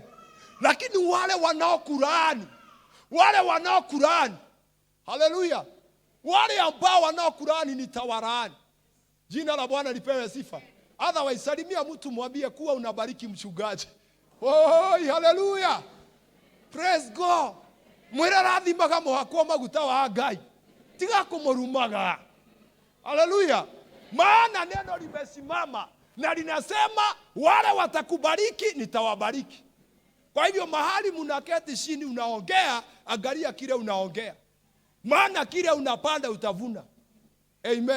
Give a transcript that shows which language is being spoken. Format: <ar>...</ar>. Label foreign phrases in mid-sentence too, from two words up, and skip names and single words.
<sw>Lakini wale wanaokulaani, hallelujah, wale ambao wanaokulaani nitawalaani. Jina la Bwana lipewe sifa. Otherwise salimia mtu, mwambie kuwa unabariki mchungaji.</sw> <en>Oh, hallelujah. Praise God.</en> <ki>Mwira rathimaga muhakwa maguta wa Ngai, tiga kumurumaga.</ki> <sw>Hallelujah. Maana neno limesimama na linasema wale watakubariki nitawabariki. Kwa hivyo mahali mnaketi chini unaongea, angalia kile unaongea. Maana kile unapanda utavuna. Amen.</sw>